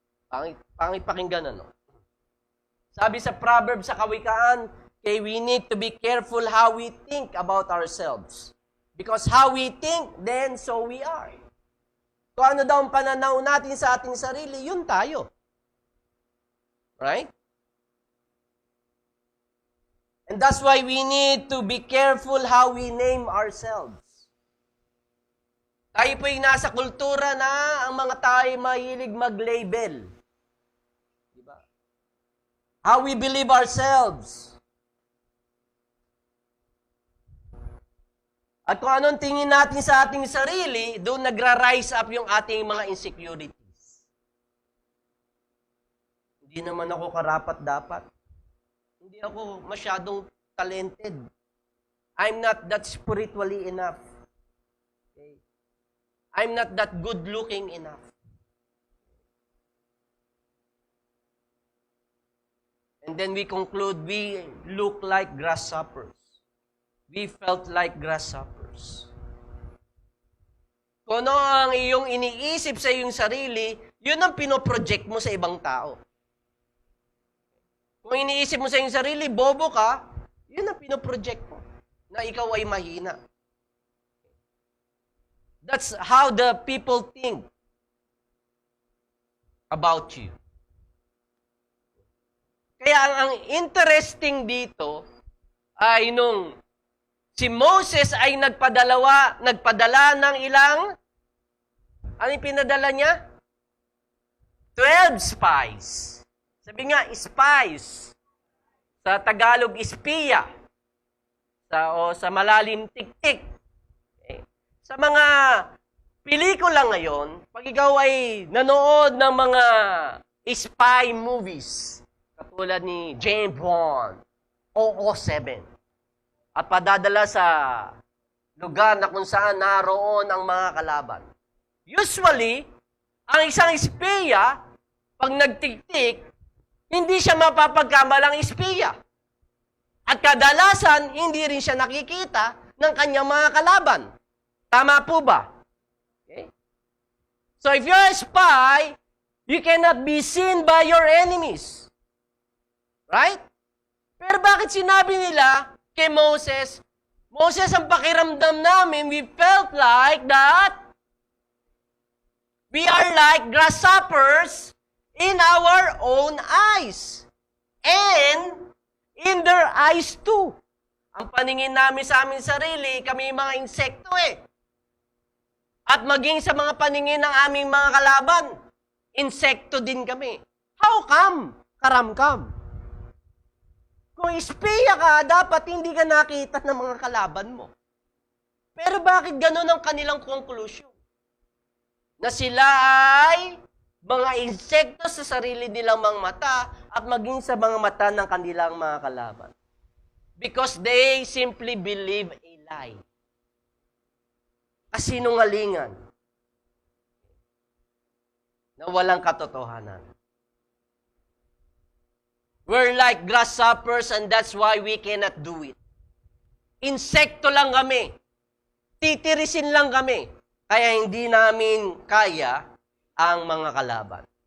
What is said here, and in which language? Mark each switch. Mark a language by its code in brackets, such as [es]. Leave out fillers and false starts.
[tl] Pangit pakinggan, ano? Sabi sa Proverbs, sa Kawikaan, [en] okay, we need to be careful how we think about ourselves. Because how we think, then so we are. [tl] Kung ano daw ang pananaw natin sa ating sarili, yun tayo. [en] Right? And that's why we need to be careful how we name ourselves. [tl] Tayo po'y nasa kultura na ang mga tayo mahilig mag-label. Diba? [en] How we believe ourselves. [tl] At kung anong tingin natin sa ating sarili, doon nagra-rise up yung ating mga insecurities. Hindi naman ako karapat-dapat. Hindi ako masyadong talented. [en] I'm not that spiritually enough. Okay? I'm not that good-looking enough. And then we conclude, we look like grasshoppers. We felt like grasshoppers. [tl] Kung ano ang iyong iniisip sa iyong sarili, yun ang pinoproject mo sa ibang tao. Kung iniisip mo sa iyong sarili, bobo ka, yun ang pinoproject mo, na ikaw ay mahina. [en] That's how the people think about you. [tl] Kaya ang interesting dito ay nung si Moses ay nagpadala ng ilang, ano yung pinadala niya? [en] 12 spies. [tl] Sabi nga, [en] spies. [tl] Sa Tagalog, espiya. Sa malalim, tik-tik. Okay. Sa mga pelikula ngayon, pag ikaw ay nanood ng mga spy movies, katulad ni James Bond, 007, at padadala sa lugar na kung saan naroon ang mga kalaban. Usually, ang isang espiya, pag nagtiktik, hindi siya mapapagkamalang espiya. At kadalasan, hindi rin siya nakikita ng kanyang mga kalaban. Tama po ba? Okay? [en] So if you're a spy, you cannot be seen by your enemies. Right? [tl] Pero bakit sinabi nila kay Moses, Moses, ang pakiramdam namin, [en] we felt like that We are like grasshoppers in our own eyes. And in their eyes too. [tl] Ang paningin namin sa amin sarili, kami mga insekto eh. At maging sa mga paningin ng aming mga kalaban, insekto din kami. [en] How come? [tl] Karamkam. Kung espiya ka, dapat hindi ka nakita ng mga kalaban mo. Pero bakit ganun ang kanilang conclusion? Na sila ay mga insekto sa sarili nilang mga mata at maging sa mga mata ng kanilang mga kalaban. [en] Because they simply believe a lie. [tl] Kasinungalingan na walang katotohanan. [en] We're like grasshoppers and that's why we cannot do it. [tl] Insekto lang kami. Titirisin lang kami. Kaya hindi namin kaya ang mga kalaban.